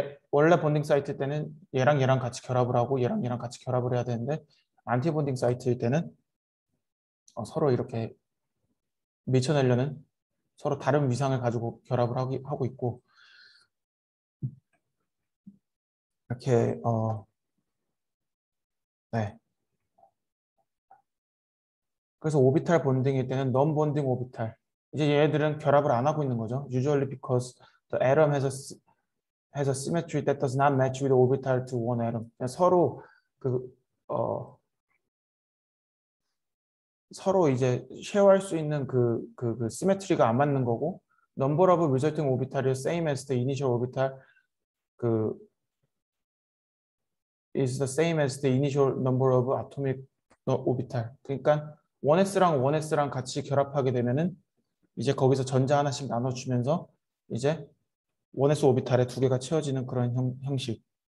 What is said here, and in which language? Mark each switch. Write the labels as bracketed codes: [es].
[ko] 원래 본딩 사이트 때는 얘랑 같이 결합을 하고 얘랑 같이 결합을 해야 되는데, 안티본딩 사이트일 때는 서로 이렇게 밀쳐내려는 서로 다른 위상을 가지고 결합을 하고 있고, 이렇게 네. 그래서 오비탈 본딩일 때는 non bonding 오비탈. 이제 얘들은 결합을 안 하고 있는 거죠. [en] Usually because the atom has a symmetry that does not match with the orbital to one atom. [ko] 서로 서로 이제 쉐어할 수 있는 그 시메트리가 안 맞는 거고, [en] number of resulting orbital is same as the initial orbital, 그 is the same as the initial number of atomic orbital. [ko] 그러니까 1s랑 같이 결합하게 되면은 이제 거기서 전자 하나씩 나눠주면서 이제 1s 오비탈에 두 개가 채워지는 그런 형식.